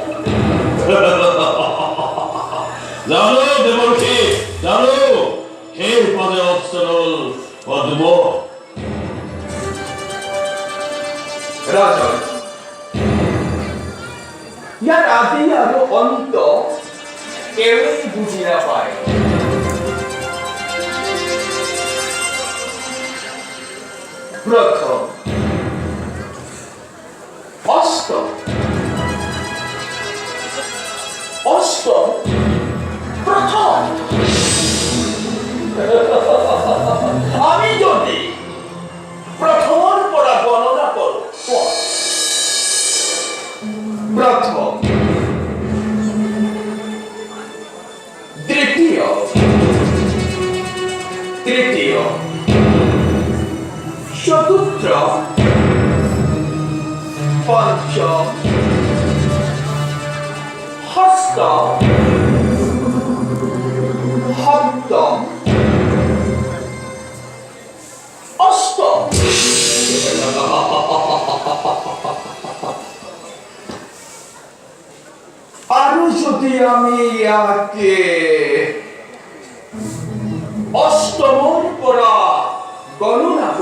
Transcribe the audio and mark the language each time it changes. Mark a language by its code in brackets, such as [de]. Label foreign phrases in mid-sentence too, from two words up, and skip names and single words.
[as] জানো দেৱৰ্ষী জানো সেই পদে অপ্সৰল পদ্ম ৰাজন ইয়াৰ আদি আৰু অন্ত এওঁই বুজি নাপায় প্রথম অষ্টম অষ্টম প্রথম আমি যদি প্রথমৰ পৰা গণনা কৰো প্রথম তৃতীয় তৃতীয় চতুর্থ পঞ্চম ষষ্ঠ সপ্তম অষ্টম আৰু যদি আমি ইয়াকে অষ্টমৰ পৰা গণনা